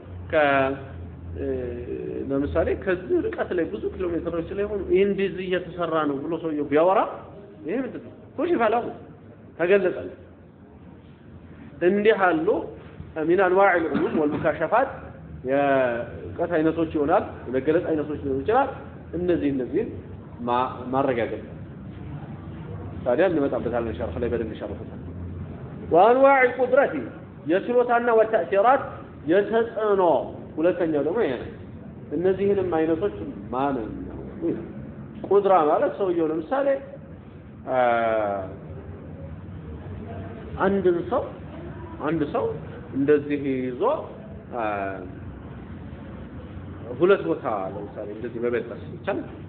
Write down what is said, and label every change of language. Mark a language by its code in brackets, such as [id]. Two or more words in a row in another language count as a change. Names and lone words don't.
[am] ለምሳሌ ከዚህ ርቀት ላይ ብዙ ኪሎ ሜትሮች ላይ ሆኖ እንደዚህ እየተሰራ ነው ብሎ ሰውየው ቢያወራ ይሄ ምንድን ነው ኩሽፍ አለው ተገለጸ እንዲህ አሉ [ar] من انواع العلوم والمكاشفات [am] የቀት አይነቶች ይሆናል የመገለጥ አይነቶች ሊሆኑ ይችላል እነዚህ ማረጋገጥ ታዲያ እንመጣበታለን ሸርፍ ላይ በደንብ ሸርፈታል [ar] وانواع القدرة [am] የችሎታና ወተእሲራት የተጽዕኖ ሁለተኛው ደግሞ ይሄ ነው እነዚህንም አይነቶች ማንን ነው ቁድራ ማለት ሰውየው ለምሳሌ አንድ ሰው እንደዚህ ይዞ ሁለት ቦታ ለምሳሌ እንደዚህ በበጣስ ይቻላል